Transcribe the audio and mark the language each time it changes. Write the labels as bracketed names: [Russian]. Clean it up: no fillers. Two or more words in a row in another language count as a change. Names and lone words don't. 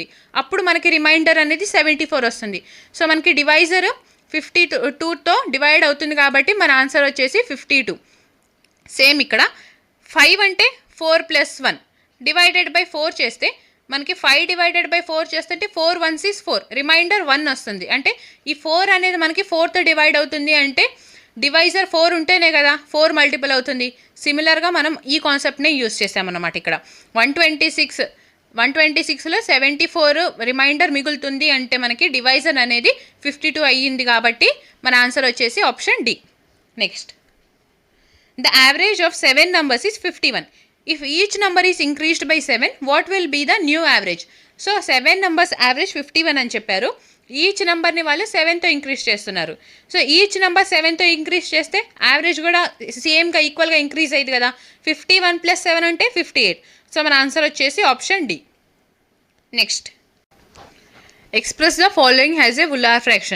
[Telugu] అప్పుడు మనకి రిమైండర్ అనేది 74 వస్తుంది. సో మనకి డివైజర్ 52తో డివైడ్ అవుతుంది కాబట్టి మన ఆన్సర్ వచ్చేసి 52. సేమ్ ఇక్కడ 5 అంటే 4 + 1 [English] divided by [Telugu] 4 చేస్తే మనకి 5/4 చేస్తుంటే [English] 4 1s is 4, [Telugu] రిమైండర్ 1 వస్తుంది. అంటే ఈ 4 అనేది మనకి 4తో డివైడ్ అవుతుంది అంటే డివైజర్ 4 ఉంటేనే కదా 4 మల్టిపుల్ అవుతుంది. సిమిలర్గా మనం ఈ కాన్సెప్ట్నే యూస్ చేసామన్నమాట. ఇక్కడ 126లో 74 రిమైండర్ మిగులుతుంది అంటే మనకి డివైజర్ అనేది 52 అయ్యింది కాబట్టి మన ఆన్సర్ వచ్చేసి [English] option D. next, the average of 7 numbers is 51. If each number is increased by 7, what will be the new average? [Telugu] సో 7 [English] numbers average [Telugu] 51 అని చెప్పారు. ఈచ్ నెంబర్ని వాళ్ళు 7తో ఇంక్రీజ్ చేస్తున్నారు. సో [English] each number [Telugu] 7తో ఇంక్రీజ్ చేస్తే యావరేజ్ కూడా సేమ్గా ఈక్వల్గా ఇంక్రీజ్ అయ్యింది కదా. 51 + 7 అంటే 58. సో మన ఆన్సర్ వచ్చేసి [English] option D. next, express the following has a ullar fraction.